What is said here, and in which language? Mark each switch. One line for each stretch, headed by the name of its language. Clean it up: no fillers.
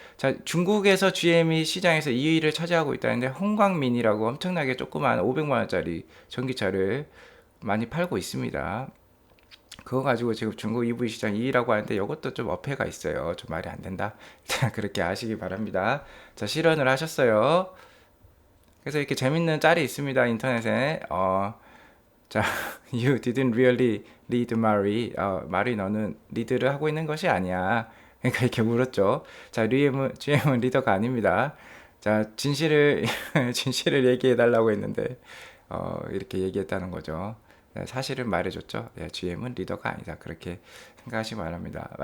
Korean: 자, 중국에서 GM이 시장에서 2위를 차지하고 있다는데 홍광민이라고 엄청나게 조그만 500만 원짜리 전기차를 많이 팔고 있습니다. 그거 가지고 지금 중국 EV 시장 2위라고 하는데 이것도 좀 어폐가 있어요. 좀 말이 안 된다. 자, 그렇게 아시기 바랍니다. 자, 실현을 하셨어요. 그래서 이렇게 재밌는 짤이 있습니다. 인터넷에.
English: 자, you didn't really lead Mary.
Korean: 마리 너는 리드를 하고 있는 것이 아니야. 그러니까 이렇게 물었죠. 자, GM은 리더가 아닙니다. 자, 진실을 얘기해 달라고 했는데, 이렇게 얘기했다는 거죠. 네, 사실은 말해줬죠. 네, GM은 리더가 아니다. 그렇게 생각하시기 바랍니다.